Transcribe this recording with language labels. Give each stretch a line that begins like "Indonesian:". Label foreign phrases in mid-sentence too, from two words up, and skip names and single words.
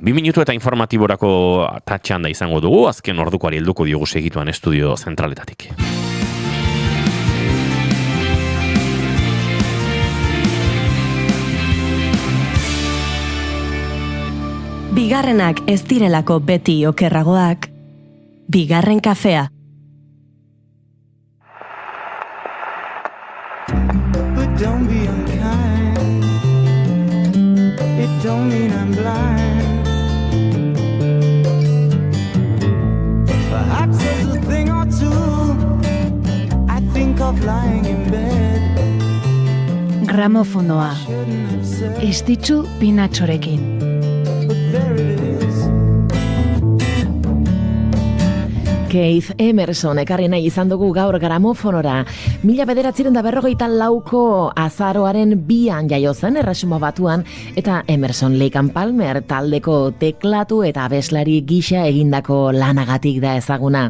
Basque: 2 minutu eta informatiborako tatxanda izango dugu, azken ordukoari helduko diogu segituan estudio zentraletatik. Bigarrenak ez direlako beti okerragoak, bigarren kafea.
English: But don't be unkind. It don't mean I'm blind. Perhaps there's a thing or two I think of lying in bed.
Basque: Gramofonoa. Estitxu Pinatxorekin. Keith Emerson ekarri nahi izan dugu gaur gramofonora. 1954ko azaroaren 2an jaio zen Erresuma Batuan, eta Emerson, Lake and Palmer taldeko teklatu eta abeslari gisa egindako lanagatik da ezaguna.